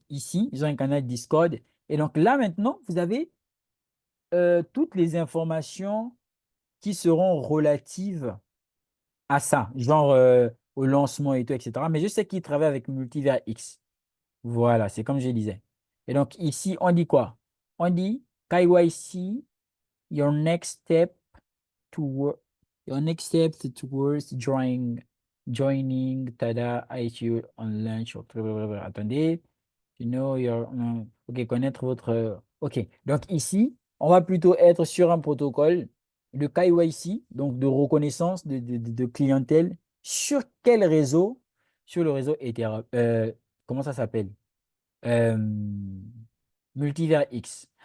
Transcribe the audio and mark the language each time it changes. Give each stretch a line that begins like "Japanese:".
French: Ici, ils ont un canal Discord. Et donc, là, maintenant, vous avez toutes les informations qui seront relatives à ça, genre au lancement et tout, etc. Mais je sais qu'ils travaillent avec Multivers X. Voilà, c'est comme je disais. Et donc, ici, on dit quoi? On dit
English: KYC, your next step to your next step towards joining Tada IQ on launch.
French: Attendez.
English: You know your,
French: OK, connaître votre. OK. Donc ici, on va plutôt être sur un protocole de KYC, donc de reconnaissance de clientèle. Sur quel réseau? Sur le réseau Ethereum. Comment ça s'appelle? Euh, Multivers X.